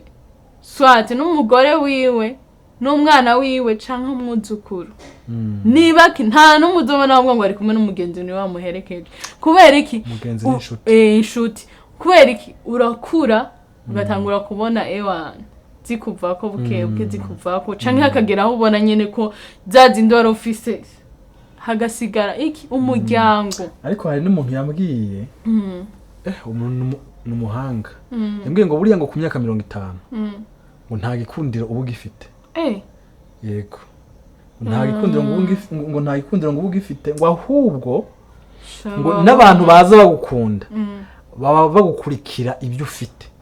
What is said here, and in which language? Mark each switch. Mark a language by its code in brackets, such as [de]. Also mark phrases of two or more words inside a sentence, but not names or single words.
[rn] swati n'umugore wiwe n'umwana wiwe canke umwuzukuru niba nta n'umuzobona ngo ari kumwe n'umugenzi ni wamuherekeje kubera iki inshuti kubera iki urakura ugatangura kubona ewana zikuvako bukebuke zikuvako canke hakageraho ubona nyene ko zazi ndoro office hagasigara iki umuryango. [rw] Ariko hari n'umuntu yambwiye umuntu n'umuhanga yambwiye ngo buriya ngo ku myaka 50 ngo nta gikundiro ubu gifite yego nta gikundiro ngo nta gikundiro ngo ubu gifite ngo ahubwo ngo n'abantu baza bagukunda baba bagukurikira ibyo ufite